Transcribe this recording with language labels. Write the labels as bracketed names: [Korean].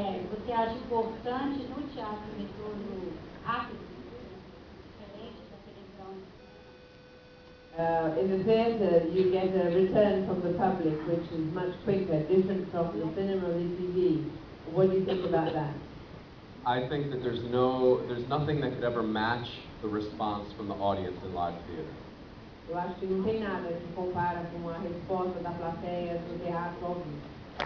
[Portuguese] Você acha importante no teatro o retorno rápido, diferente da televisão? [English] In the theatre, you get a return from the public, which is much quicker, different from the cinema or the TV. What do you think about that? I think that there's nothing that could ever match the response from the audience in live theater. [Portuguese] Eu acho que não tem nada que compara com a resposta da plateia no teatro ao vivo.